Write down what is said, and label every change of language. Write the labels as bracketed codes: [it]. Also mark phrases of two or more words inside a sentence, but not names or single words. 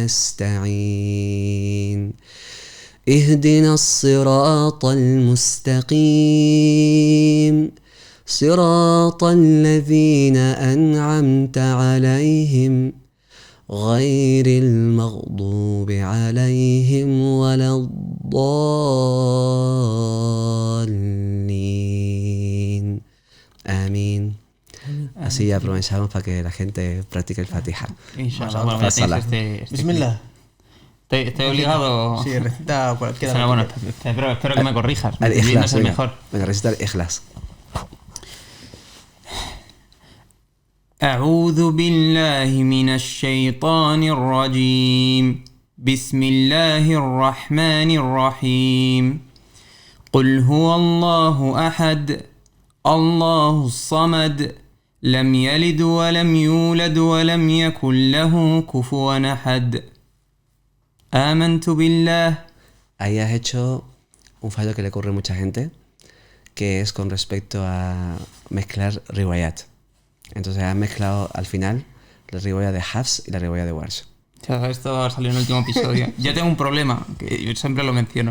[ar] نستعين اهدنا الصراط المستقيم صراط الذين أنعمت عليهم غير المغضوب عليهم ولا الضالين آمين. [es] Así ya aprovechamos para que la gente practique el Fatiha. Inshallah, bueno, ya tenéis Bismillah. Estoy obligado. Sí, recita cualquiera. Bueno, espero que me corrijas. El Ikhlas, es el mejor. Venga, recita el Ikhlas. [ar] أعوذ بالله من الشيطان الرجيم بسم الله الرحمن الرحيم قل هو الله أحد الله الصمد لم يلد ولم يولد ولم يكن له كفوا أحد آمنت بالله. [es] Ahí has hecho un fallo que le ocurre a mucha gente, que es con respecto a mezclar riwayat. Entonces has mezclado al final la riwaya de Hafs y la riwaya de Warsh. Esto salió en el último episodio. Yo tengo un problema, que yo siempre lo menciono.